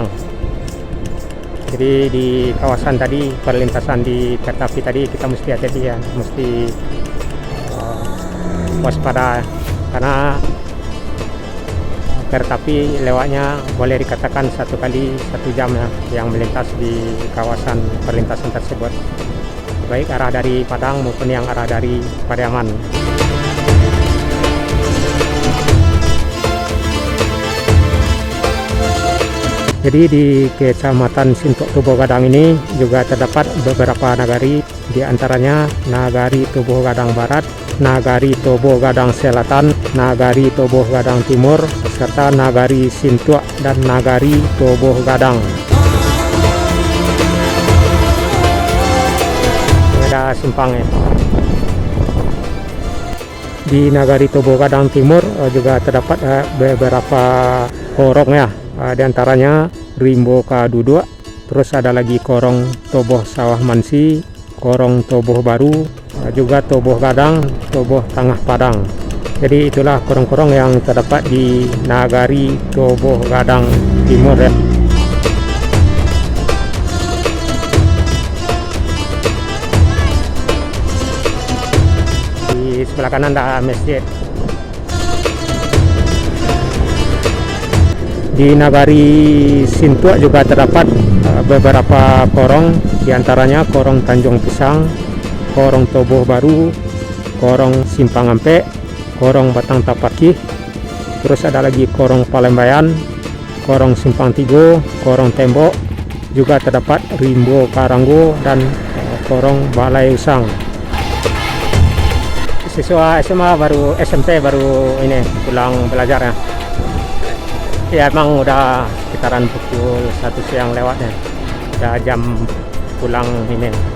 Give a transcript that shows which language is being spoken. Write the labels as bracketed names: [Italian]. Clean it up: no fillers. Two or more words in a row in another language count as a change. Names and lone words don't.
[Indonesian] Jadi di kawasan tadi, perlintasan di kereta api tadi, kita mesti hati-hati ya, mesti waspada, karena kereta api lewatnya boleh dikatakan 1 kali 1 jam ya, yang melintas di kawasan perlintasan tersebut, baik arah dari Padang maupun yang arah dari Pariaman. Jadi di Kecamatan Sintua Toboh Gadang ini juga terdapat beberapa nagari, di antaranya Nagari Toboh Gadang Barat, Nagari Toboh Gadang Selatan, Nagari Toboh Gadang Timur, serta Nagari Sintua dan Nagari Toboh Gadang. Ada simpangnya. Di Nagari Toboh Gadang Timur juga terdapat beberapa korong ya, di antaranya Rimbo Kadudua, terus ada lagi korong Toboh Sawah Mansi, korong Toboh Baru, juga Toboh Gadang, Toboh Tengah Padang. Jadi itulah korong-korong yang terdapat di Nagari Toboh Gadang Timur ya. Di sebelah kanan ada masjid. Di Nagari Sintua juga terdapat beberapa korong, diantaranya korong Tanjung Pisang, korong Toboh Baru, korong Simpang Ampe, korong Batang Tapaki, terus ada lagi korong Palembayan, korong Simpang Tigo, korong Tembok, juga terdapat Rimbo Karanggo dan korong Balai Usang. Siswa SMA baru, SMP baru ini pulang belajar ya. Ya emang udah sekitaran pukul 1 siang lewatnya, udah jam pulang ini.